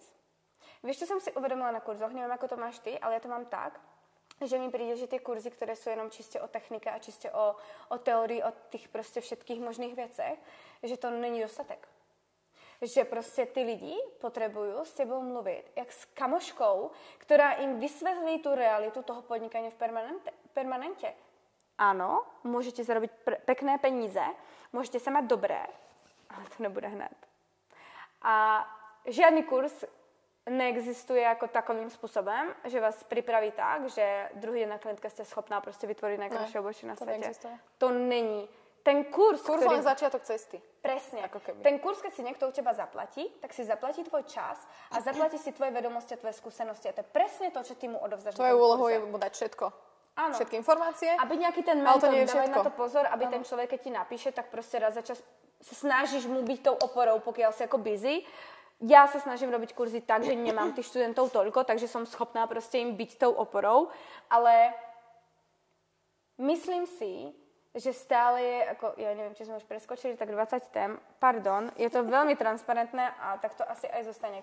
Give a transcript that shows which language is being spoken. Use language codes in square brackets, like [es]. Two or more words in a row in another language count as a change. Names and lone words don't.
[sk] Vieš, čo som si uvedomila na kurzoch, neviem, ako to máš ty, ale ja to mám tak, že mi príde, že tie kurzy, ktoré sú jenom čiste o technike a čiste o teórii, o tých proste všetkých možných vecech, že to [cs] není dostatek. [sk] Že proste [cs] ty lidi [sk] potrebujú s tebou [cs] mluvit, jak [sk] s kamoškou, ktorá im vysvetlí tú realitu toho podnikania v permanente. Áno, môžete zarobiť pekné peníze, môžete sa mať dobré, ale to nebude hned. A žiadny kurz neexistuje [cs] jako takovým způsobem, že vás připraví tak, že druhý den na klientka jste schopná prostě vytvořit nejkrásnější obočí na světě. To není. Ten kurz [sk] ktorý... len začiatok cesty. Presne. Ten kurz, keď si niekto u teba zaplatí, tak si zaplatí tvoj čas a zaplatí si tvoje vedomosti a tvoje skúsenosti. A to je presne to, čo ty mu odovzdáš. Tvoje úlohou je mu dať všetko. Áno. Všetky informácie. Aby nejaký ten mentor, dávaj na to pozor, aby ten človek, keď ti napíše, tak prostě raz za čas sa snažíš mu byť tou oporou, pokiaľ si ako busy, Ja sa snažím robiť kurzy tak, že nemám tých študentov toľko, takže som schopná proste im byť tou oporou, ale myslím si, že stále je, ako, ja neviem, či sme už preskočili, tak 20 tém, pardon, je to veľmi transparentné a tak to asi aj zostane.